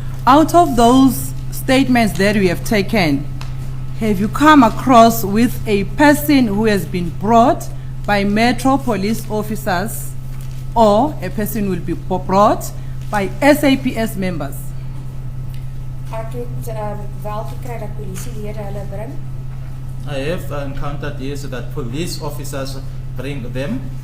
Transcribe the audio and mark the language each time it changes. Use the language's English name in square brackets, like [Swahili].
[English] Out of those statements that we have taken, have you come across with a person who has been brought by Metro police officers, or a person will be brought by SAPS members? [Afrikaans] Ek het wel gekry dat polisielede hulle bring. [English] I have encountered yes that police officers bring them.